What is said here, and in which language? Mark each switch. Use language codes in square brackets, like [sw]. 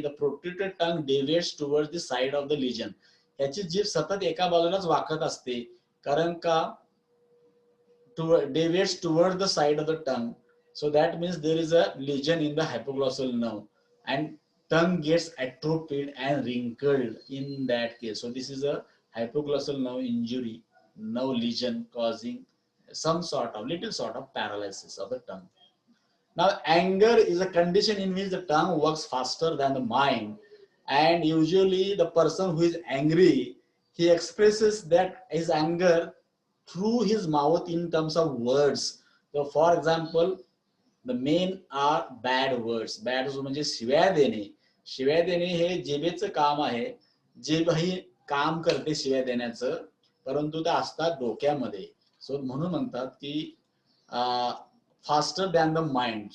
[en] The protruded tongue deviates towards the side of the lesion. [mr] याची जीभ सतत एका बाजूलाच वाकत असते, कारण का deviates towards the side of the tongue. [en] So that means there is a lesion in the hypoglossal nerve and tongue gets atrophied and wrinkled in that case. So this is a hypoglossal nerve injury, nerve lesion causing some little sort of paralysis of the tongue. Now, anger is a condition in which the tongue works faster than the mind, and usually the person who is angry, he expresses that his anger through his mouth in terms of words. So, for example, the main are bad words. [mr] Bad words म्हणजे शिव्या देणे. शिव्या देणे हे जिभेचं काम आहे. जिभ ही काम करते शिव्या देण्याचं, परंतु ते असतात डोक्यामध्ये. सो म्हणून म्हणतात की faster than the mind.